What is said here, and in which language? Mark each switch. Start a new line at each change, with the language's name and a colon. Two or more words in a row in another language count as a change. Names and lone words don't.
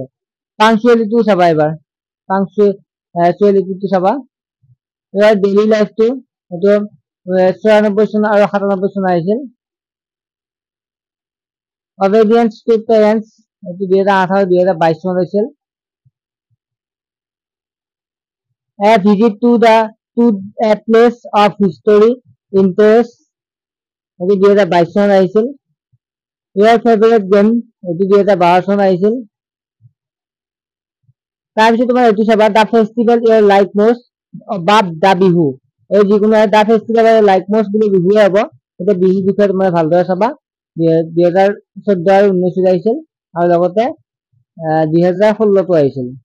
Assamese: পাংচুৱেলিটিও চাবা, এইবাৰ পাংচুৱেলিটিটো চাবা।
English: daily lifeটো,
Assamese: এইটো 94 চন আৰু 97 চন আহিছিল।
English: obedience to parents,
Assamese: এইটো 2018, 2022 চনত হৈছিল।
English: A visit to a place of history interest,
Assamese: এইটো 2022 চনত আহিছিল।
English: Your favorite game,
Assamese: এইটো 2012 চনত আহিছিল। তাৰপিছত তোমাৰ এইটো চাবা,
English: the festival your like most
Assamese: বা
English: the Bihu,
Assamese: এই যিকোনো
English: the festival like most
Assamese: বুলি বিহুৱে হ'ব, এতিয়া বিহুৰ বিষয়ে তোমাৰ ভালদৰে চাবা। 2014 আৰু 19 আহিছিল, আৰু লগতে 2016 আহিছিল।